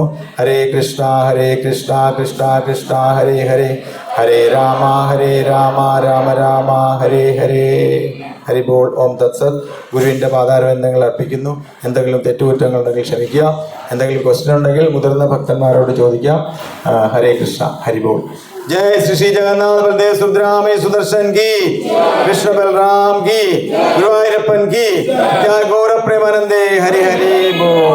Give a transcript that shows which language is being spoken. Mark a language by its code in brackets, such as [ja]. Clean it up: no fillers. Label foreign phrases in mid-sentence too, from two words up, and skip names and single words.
[sa] हरे कृष्ण कृष्ण कृष्ण हरे हरे, हरे राम राम राम हरे हरे. हरिबोल. ॐ तत्सत्. [ml] ഗുരുവിൻ്റെ പാതാരബന്ധങ്ങൾ അർപ്പിക്കുന്നു. എന്തെങ്കിലും തെറ്റുകുറ്റങ്ങളുണ്ടെങ്കിൽ ക്ഷമിക്കുക. എന്തെങ്കിലും ക്വസ്റ്റ്യൻ ഉണ്ടെങ്കിൽ മുതിർന്ന ഭക്തന്മാരോട് ചോദിക്കാം. [sa] हरे कृष्ण. हरिबोल. [hi] जय श्री श्री जगन्नाथ बलदेव सुभद्रामे सुदर्शन की, कृष्ण बलराम की, गुरुवायूरप्पन की, जय गौर प्रेमानंदे. हरि हरि बोल.